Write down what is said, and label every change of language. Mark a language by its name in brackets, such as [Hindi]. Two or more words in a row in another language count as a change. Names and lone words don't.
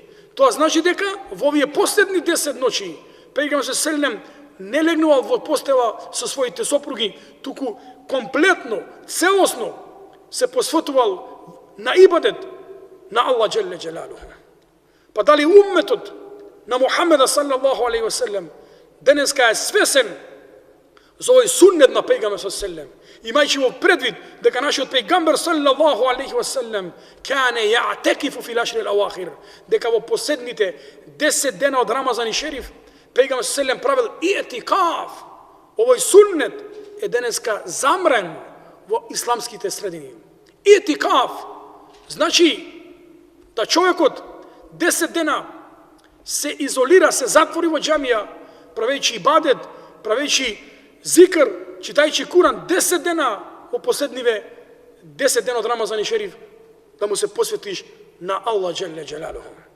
[Macedonian] Тоа значи дека во овие последни 10 ноќи пејгамбер селем не легнувал во постела со своите сопруги, туку комплетно, целосно се посветувал на ибадет на Аллах [Arabic] جل جلاله. [Macedonian] Па дали умметот на Мухаммеда [Arabic] صلى الله عليه وسلم [Macedonian] денеска е свесен за овој суннет на пејгамбер селем, имајќи во предвид дека нашиот пејгамбер [Arabic] صلى الله عليه وسلم كان يعتكف في العشر الأواخر, [Macedonian] дека во последните 10 дена од Рамазан и Шериф пејгамбер селем правил иетикаф. Овој суннет е денеска замрен во исламските средини. Иетикаф значи да човекот 10 дена се изолира, се затвори во џамија, правејќи ибадет, правејќи зикр, читајќи Куран 10 дена во последниве 10 дена од Рамазан и Шериф, да му се посветиш на Аллах [Arabic] جل جلاله.